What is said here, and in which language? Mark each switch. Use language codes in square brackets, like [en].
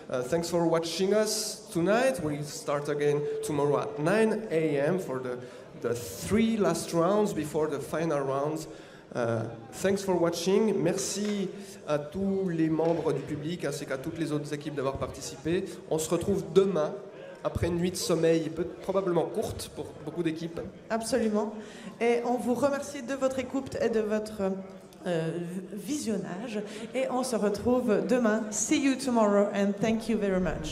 [en] Thanks for watching us tonight. We start again tomorrow at 9 a.m. for the 3 last rounds before the final rounds. Thanks for watching. [fr] Merci à tous les membres du public ainsi qu'à toutes les autres équipes d'avoir participé. On se retrouve demain après une nuit de sommeil probablement courte pour beaucoup d'équipes. Absolument. Et on vous remercie de votre écoute et de votre visionnage. Et on se retrouve demain. [en] See you tomorrow and thank you very much.